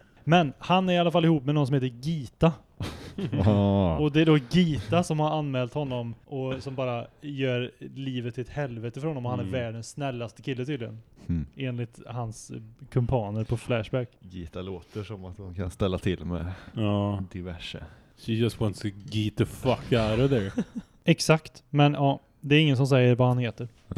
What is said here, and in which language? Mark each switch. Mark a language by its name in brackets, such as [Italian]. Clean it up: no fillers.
[Swedish] Men han är i alla fall ihop med någon som heter Gita. Och det är då Gita som har anmält honom och som bara gör livet till ett helvete för honom. Och han är världens snällaste kille tydligen. Mm. Enligt hans kumpaner på Flashback. Gita låter som att hon kan ställa till med diverse. [English] She just wants to get the fuck out of there. [Swedish] Exakt. Men ja, det är ingen som säger vad han heter.